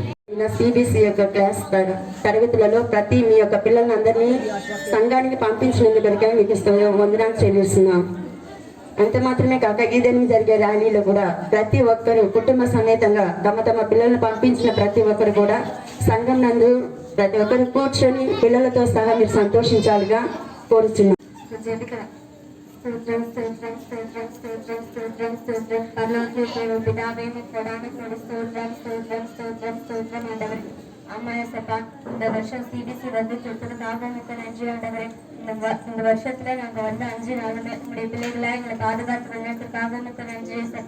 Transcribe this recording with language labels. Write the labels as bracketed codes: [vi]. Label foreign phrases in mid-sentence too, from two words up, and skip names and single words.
[te] CBC యొక్క క్లాస్ తరగతులలో ప్రతి మీ యొక్క పిల్లలందరినీ సంఘానికి పంపించినందుకు మీకు వందనాలు చెల్లిస్తున్నాం. అంత మాత్రమే కాక ఈ దినం జరిగే ర్యాలీలో కూడా ప్రతి ఒక్కరు కుటుంబ సమేతంగా తమ పిల్లలను పంపించిన ప్రతి ఒక్కరు కూడా సంఘం నందు ప్రతి ఒక్కరు కూర్చొని పిల్లలతో సహా మీరు సంతోషించాలిగా కోరుచున్నాం. [ta] அம்மாய சப்பா இந்த வருஷம் CBC வந்து கொடுத்ததுக்காக உங்களுக்கு நன்றி ஆண்டவரே. இந்த வருஷத்துல நாங்க வந்து 5 நாளுமே உங்களுடைய பிள்ளைகளை எங்களை பாதுகாத்து வந்ததுக்காக உங்களுக்கு நன்றி சப்பா.